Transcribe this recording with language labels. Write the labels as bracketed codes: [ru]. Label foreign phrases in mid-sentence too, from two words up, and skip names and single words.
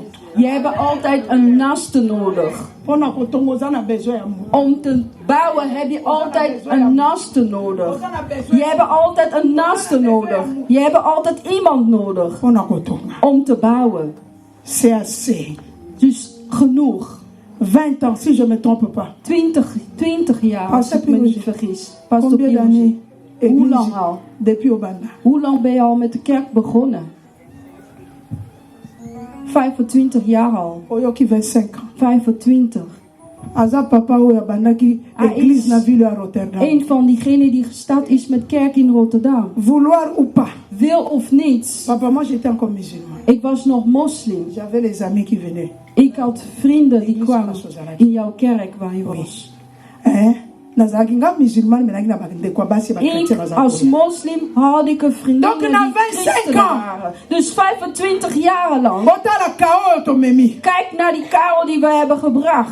[nl] Je hebt altijd een naaste nodig. Om te bouwen heb je altijd een naaste nodig. Je hebt altijd een naaste nodig. Je hebt altijd iemand nodig om te bouwen. Dus genoeg. [fr] 20 ans, si je me trompe pas. [nl] 20 jaar, als ik me niet vergis. Pastor Piroji. Hoe lang al? [fr] Depuis Obanda. [nl] Hoe lang ben je al met de kerk begonnen? 25 jaar al. [ln] Oyoki 25 ans. 25. Aza papa oya bandaki église na [fr] ville à Rotterdam. [nl] Een van diegenen die gestart is met kerk in Rotterdam. [fr] Vouloir ou pas. [nl] Wil of niet. [fr] Papa, moi j'étais encore musulman. [nl] Ik was nog moslim. [fr] J'avais les amis qui venaient. [nl] Ik had vrienden die kwamen in jouw kerk waar je was. Ik als moslim had ik een vriendin die christen waren. Dus 25 jaar lang. Kijk naar die kou die we hebben gebracht.